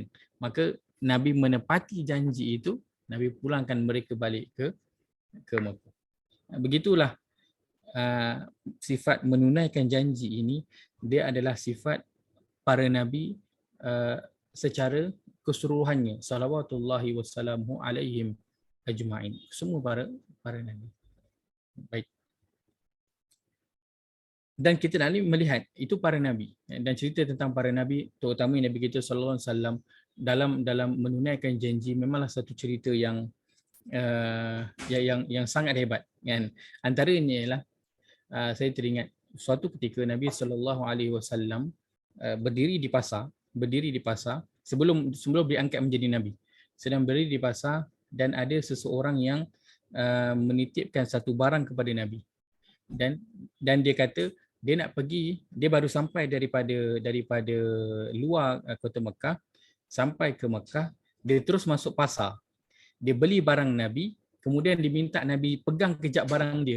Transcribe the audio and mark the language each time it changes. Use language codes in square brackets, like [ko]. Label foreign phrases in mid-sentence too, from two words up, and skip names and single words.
[ms] Maka Nabi menepati janji itu, Nabi pulangkan mereka balik ke Mekah. Begitulah sifat menunaikan janji ini, dia adalah sifat para Nabi secara keseluruhannya. [ar] صلوات الله والسلام عليهم أجمعين. [ms] Semua para Nabi. Baik. Dan kita nak melihat itu para Nabi. Dan cerita tentang para Nabi, terutama Nabi kita [ar] صلى الله عليه وسلم [ms] dalam menunaikan janji, memanglah satu cerita yang sangat hebat kan. Antaranya ialah saya teringat suatu ketika Nabi [ar] صلى الله عليه وسلم [ms] berdiri di pasar sebelum diangkat menjadi nabi. Sedang berdiri di pasar dan ada seseorang yang menitipkan satu barang kepada Nabi. Dan dia kata dia nak pergi, dia baru sampai daripada luar kota Mekah, sampai ke Mekah, dia terus masuk pasar. Dia beli barang Nabi, kemudian diminta Nabi pegang kejap barang dia.